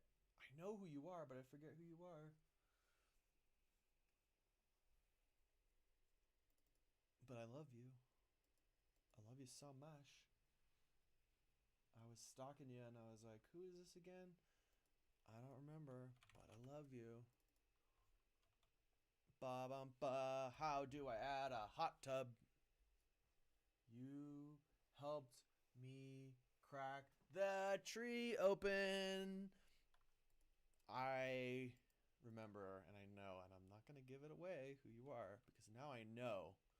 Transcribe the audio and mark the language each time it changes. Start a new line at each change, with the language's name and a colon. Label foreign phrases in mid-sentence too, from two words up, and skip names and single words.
English: I know who you are, but I forget who you are. But I love you. I love you so much. I was stalking you and I was like, who is this again? I don't remember, but I love you. Ba bum ba. How do I add a hot tub? You helped me crack the tree open. I remember and I know, and I'm not going to give it away who you are because now I know.